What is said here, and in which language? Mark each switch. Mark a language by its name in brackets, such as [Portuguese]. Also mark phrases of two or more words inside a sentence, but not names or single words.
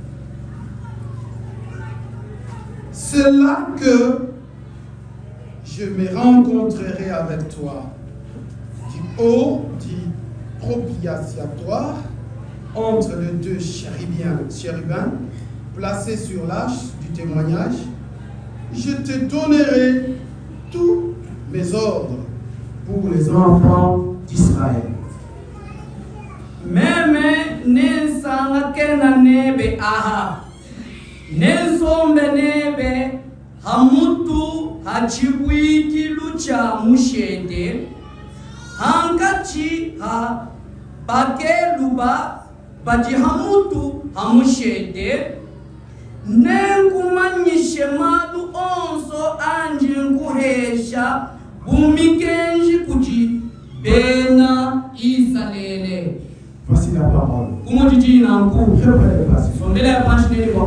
[French] C'est là que je me rencontrerai avec toi du haut du propitiatoire entre les deux chérubins placés sur l'arche du témoignage. Je te donnerai tous mes ordres pour les enfants d'Israël. [Lunda] Meme nensanga kena nebe aha nensombe nebe hamutu hachibwiki lucha mushende hankachi ha bakeluba baji hamutu hamushende nenkumanyishe madu onso anji nkuhesha bumikenji kuji bena isalele. [French] Voici la parole. Je prie de passer.